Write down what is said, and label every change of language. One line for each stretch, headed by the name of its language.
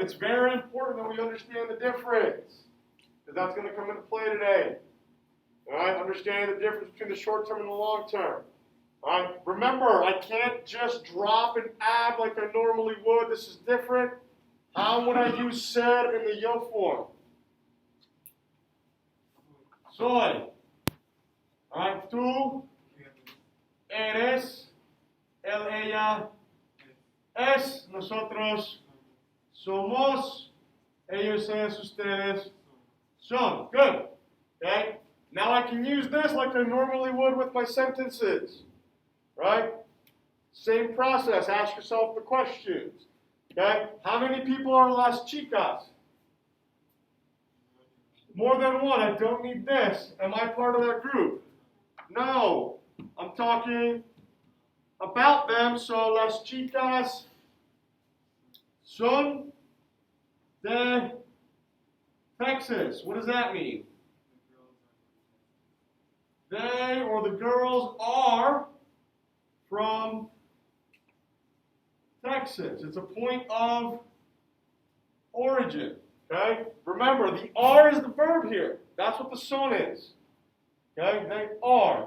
English: It's very important that we understand the difference, because that's going to come into play today. All right, understanding the difference between the short term and the long term. All right, remember, I can't just drop and add like I normally would. This is different. How would I use ser in the yo form?
Spanish: Soy.
English: All right,
Spanish: tú eres, él, ella es, nosotros somos, ellos, ellas, ustedes son.
English: Good. Okay? Now I can use this like I normally would with my sentences. Right? Same process. Ask yourself the questions. Okay? How many people are
Spanish: las chicas?
English: More than one. I don't need this. Am I part of that group? No. I'm talking about them. So
Spanish: las chicas son de Texas.
English: What does that mean? They or the girls are from Texas. It's a point of origin. Okay? Remember, the are is the verb here. That's what the son is. Okay? They are.